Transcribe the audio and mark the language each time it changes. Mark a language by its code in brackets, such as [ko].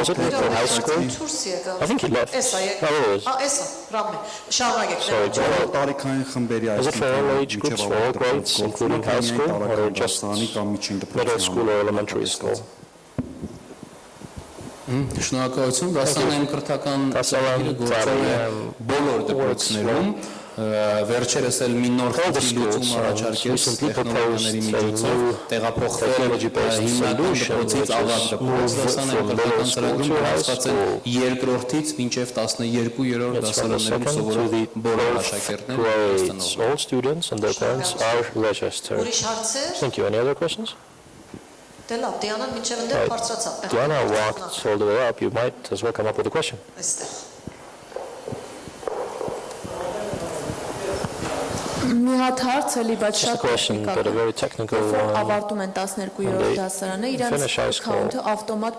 [en] Does it work for high school? I think he left. [hy] Էսա եկա։ [en] Oh, it is. [hy] Էսա, Ռամե, շարունակեք։ [en] Sorry, [hy] տարիքային խմբերի [en] Is it for all age groups, for all grades, including high school, or just middle school or elementary school? [hy] Շնորհակալություն, դասարանային կրթական ծրագիրը գործում է բոլոր դպրոցներում, վերջերս էլ մի նոր խնդրի լուծում առաջարկեց տեխնոլոգիաների միջոցով տեղափոխվել հիմնական դպրոցից ավագ դպրոց, դասարանային կրթական ծրագրում գրանցված են երկրորդից մինչև 12-րդ դասարաններում սովորող բոլոր աշակերտները ըստ [en] All students and their parents are registered. [hy] Ուրիշ հարցեր։ [en] Thank you. Any other questions? [hy] Դե լավ, Դիանան մինչև ընդեր բարձրացավ։ [en] Diana walked all the way up. You might as well come up with a question. [hy] Այստեղ։ Մի հատ հարց էլի, բայց [en] Just a [hy] շատ [en] question, but a very technical one. [hy] ավարտում են 12-րդ դասարանը, [en] Finish high [hy] իրանց [en] school. [hy] account-ը ավտոմատ